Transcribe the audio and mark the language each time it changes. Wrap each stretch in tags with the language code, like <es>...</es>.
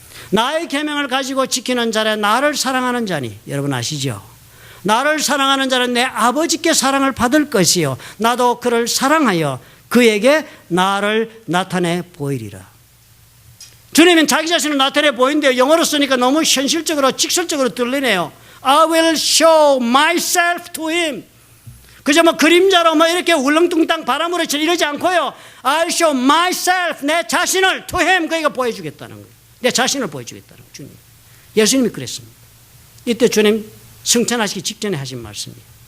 <ko>나의 계명을 가지고 지키는 자라 나를 사랑하는 자니, 여러분 아시죠? 나를 사랑하는 자는 내 아버지께 사랑을 받을 것이요 나도 그를 사랑하여 그에게 나를 나타내 보이리라. 주님은 자기 자신을 나타내 보인대요. 영어로 쓰니까 너무 현실적으로 직설적으로 들리네요.</ko> <en>I will show myself to him.</en> <ko>그저 뭐 그림자로 뭐 이렇게 울렁뚱땅 바람으로 이러지 않고요.</ko> <en>I'll show myself,</en> <ko>내 자신을</ko> <en>to him,</en> <ko>그에게 보여주겠다는 거예요. 내 자신을 보여주겠다는 거예요. 주님. 예수님이 그랬습니다. 이때 주님 승천하시기 직전에 하신 말씀이에요.</ko>